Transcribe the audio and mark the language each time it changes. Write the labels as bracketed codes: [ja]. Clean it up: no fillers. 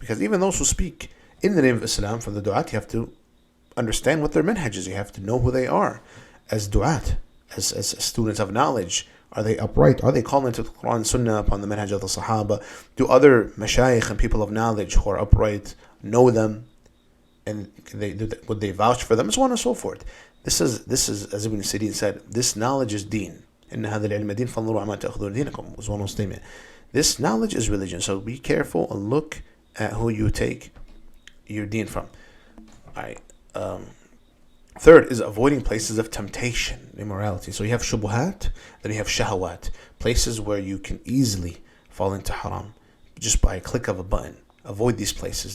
[en] Because even those who speak in the name of Islam from the du'at, you have to understand what their manhaj is. You have to know who they are as du'at, as students of knowledge. Are they upright? Are they calling to the Quran and Sunnah upon the manhaj of the Sahaba? Do other mashayikh and people of knowledge who are upright know them? and would they vouch for them, so on and so forth. This is as Ibn Sirin said, this knowledge is deen. [ar] إن هذا العلم دين فانظروا عما تأخذون دينكم [en] was one statement. This knowledge is religion, so be careful and look at who you take your deen from. Alright. Third is avoiding places of temptation, immorality. So you have shubuhat, then you have shahawat, places where you can easily fall into haram just by a click of a button. Avoid these places.